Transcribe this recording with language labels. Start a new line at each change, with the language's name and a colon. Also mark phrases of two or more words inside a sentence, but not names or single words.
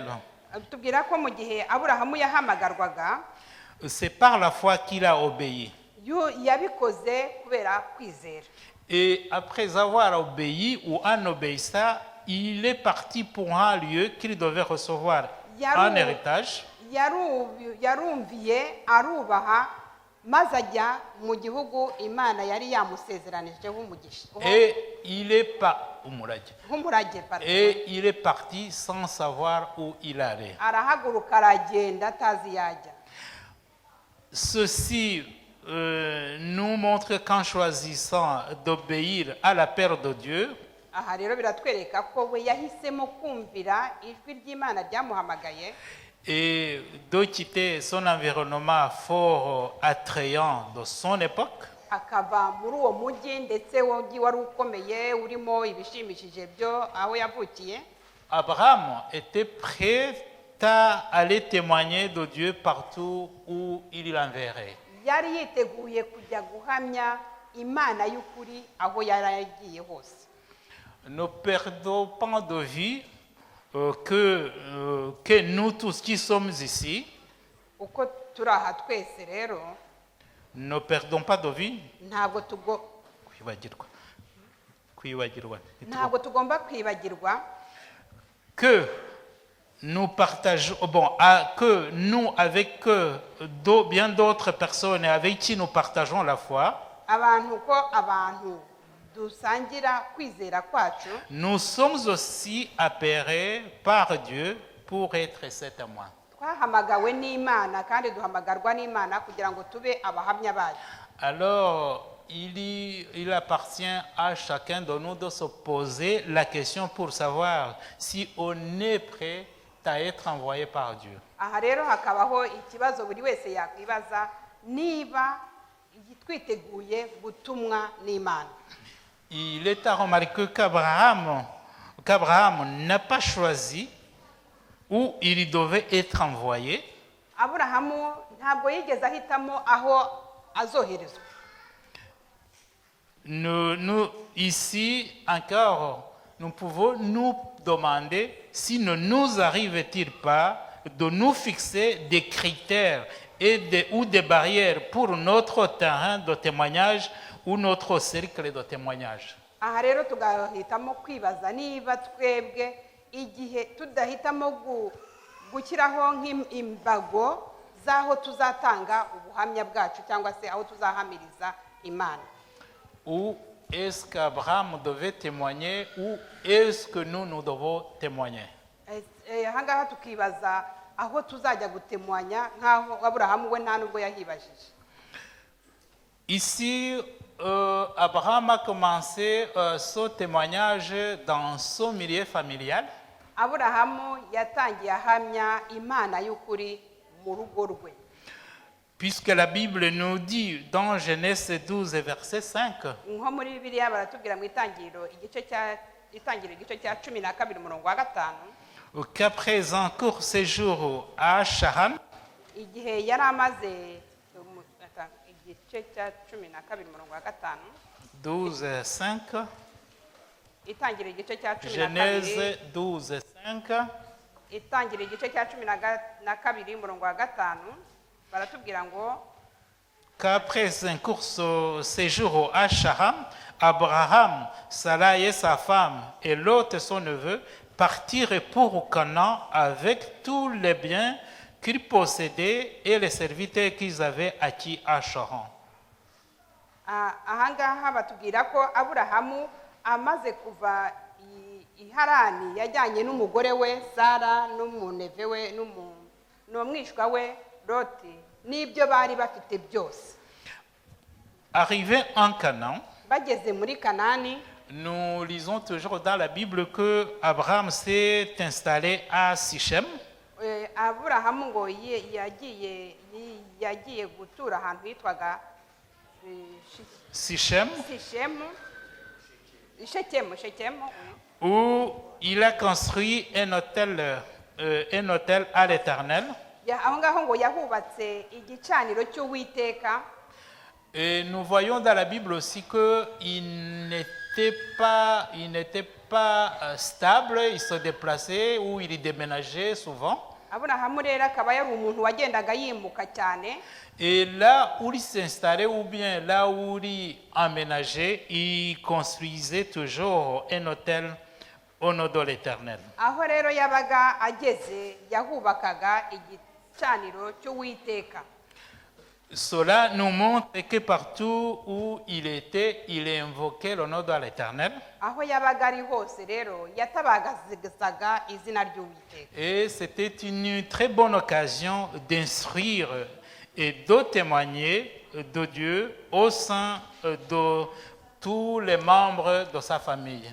Kinyarwanda: tubwira ko mu gihe Aburahamu yahamagarwaga
French: c'est par la foi qu'il a obéi.
Kinyarwanda: yabikoze kubera kwizera.
French: Et après avoir obéi ou en obéissant, il est parti pour un lieu qu'il devait recevoir en héritage.
Kinyarwanda: yarumviye arubaha maze ajya mu gihugu Imana yari yamusezeranijeho umugisha
French: Et il est
Kinyarwanda: nk'umurage.
French: Et il est parti sans savoir où il allait.
Kinyarwanda: arahaguruka aragenda atazi yajya.
French: Ceci nous montre qu'en choisissant d'obéir à l'appel de Dieu,
Kinyarwanda: aha rero biratwereka ko we yahisemo kumvira ijwi ry'Imana ryamuhamagaye
French: et de quitter son environnement fort attrayant de son époque,
Kinyarwanda: akava muri uwo mujyi ndetse wari ukomeye urimo ibishimishije byo aho yavukiye.
French: Abraham était prêt à aller témoigner de Dieu partout où il l'enverrait.
Kinyarwanda: yari yiteguye kujya guhamya imana y'ukuri aho yaragiye hose.
French: Ne perdons pas de vue que nous tous qui sommes ici,
Kinyarwanda: Uko turi aha twese rero
French: ne perdons pas de vue.
Kinyarwanda: ntabwo tugomba kwibagirwa
French: Que nous partageons, que nous, avec bien d'autres personnes avec qui nous partageons la foi,
Kinyarwanda: abantu dusangira kwizera kwacu,
French: nous sommes aussi appelés par Dieu pour être ses témoins.
Kinyarwanda: twahamagawe n'Imana kandi duhamagarwa n'Imana kugira ngo tube abahamya bayo.
French: Alors, il appartient à chacun de nous de se poser la question pour savoir si on est prêt à être envoyé par Dieu.
Kinyarwanda: Aha rero hakabaho ikibazo buri wese yakwibaza niba twiteguye gutumwa n'Imana.
French: Il est à remarquer qu'Abraham n'a pas choisi où il devait être envoyé.
Kinyarwanda: Aburahamu ntabwo yigeze ahitamo aho azoherezwa.
French: Ici encore, nous pouvons nous demander si ne nous arrive-t-il pas de nous fixer des critères ou des barrières pour notre terrain de témoignage ou notre cercle de témoignage.
Kinyarwanda: Aha rero tugahitamo kwibaza niba twebwe igihe tudahitamo gushyiraho nk'imbago z'aho tuzatanga ubuhamya bwacu cyangwa se aho tuzahamiriza Imana.
French: Ou est-ce qu'Abraham devait témoigner ou est-ce que nous devons témoigner?
Kinyarwanda: Aha ngaha tukibaza aho tuzajya gutemwanya nk'aho Aburahamu we nta nubwo yahibajije.
French: Ici, Abraham a commencé son témoignage dans son milieu familial.
Kinyarwanda: Aburahamu yatangiye ahamya Imana y'ukuri mu rugo rwe.
French: Puisque la Bible nous dit dans Genèse 12 verset 5
Kinyarwanda: nko muri Bibiliya baratubwira mu itangiriro igice cya 12 umurongo wa 5
French: qu'après un court séjour à Charan,
Kinyarwanda: igihe yari amaze igice cya 12 umurongo wa 5 12:5 itangiriro igice cya 12
French: Genèse 12:5
Kinyarwanda: itangiriro igice cya 12 umurongo wa 5 baratubwira ngo
French: qu'après un court séjour à Charan, Abraham, Sarai et sa femme et Lot son neveu partirent pour Canaan avec tous les biens qu'ils possédaient et les serviteurs qu'ils avaient acquis à Charan.
Kinyarwanda: Aha ngaha batubwira ko Aburahamu amaze kuva i Harani yajyanye n'umugore we Sara n'umuneve we n'umwishwa we Loti n'ibyo bari bafite byose.
French: Arrivé en Canaan,
Kinyarwanda: Bageze muri Kanani,
French: nous lisons toujours dans la Bible que Abraham s'est installé à Sichem.
Kinyarwanda: Aburahamu ngo yagiye gutura ahantu hitwaga Sichem, Shekemu,
French: où il a construit un hôtel à l'Éternel.
Kinyarwanda: aho ngaho ngo yahubatse igicaniro cy'Uwiteka.
French: Et nous voyons dans la Bible aussi qu'il n'était pas stable, il se déplaçait ou il déménageait souvent.
Kinyarwanda: Aburahamu rero akaba yari umuntu wagendaga yimuka cyane.
French: Et là où il s'installait ou bien là où il emménageait, il construisait toujours un hôtel au nom de l'Éternel.
Kinyarwanda: Aho rero yabaga ageze yahubakaga igicaniro cy'Uwiteka.
French: Cela nous montre que partout où il était, il invoquait le nom de l'Éternel.
Kinyarwanda: Aho yabaga ari hose rero yatabagazaga izina ry'Uwiteka.
French: Et c'était une très bonne occasion d'instruire et de témoigner de Dieu au sein de tous les membres de sa famille.